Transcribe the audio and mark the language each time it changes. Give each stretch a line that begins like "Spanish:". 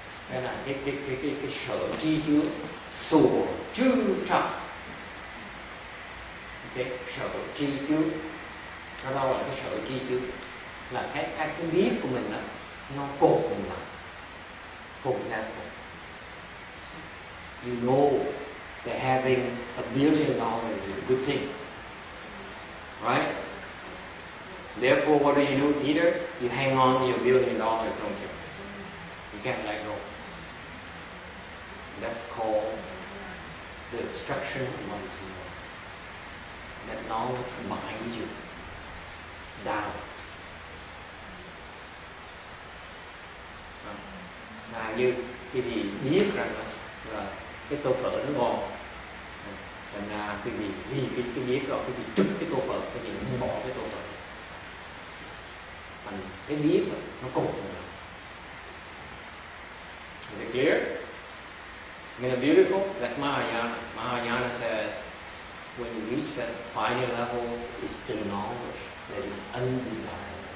Vietnamese: Cái là cái sở tri chứa sủa chư trọng. Cái sở tri chứa. Nó đâu là cái sở tri chứa? Là cái biết của mình đó, nó cột mình lại.
English: For example, you know that having $1 billion is a good thing, right? Therefore, what do, Peter? You hang on to your $1 billion, don't you? You can't let go. That's called the obstruction of one's knowledge. That knowledge binds you down.
Vietnamese: Là như quý vị biết rằng là cái tô phở nó ngon, thành ra quý vị vì cái biết rồi quý vị trút cái tô phở, quý vị không bỏ cái tô phở. Thành cái biết rồi nó cột mình.
English: Is it clear? In a beautiful, that's Mahayana. Mahayana says when you reach that final level, it's the knowledge that is undesirable.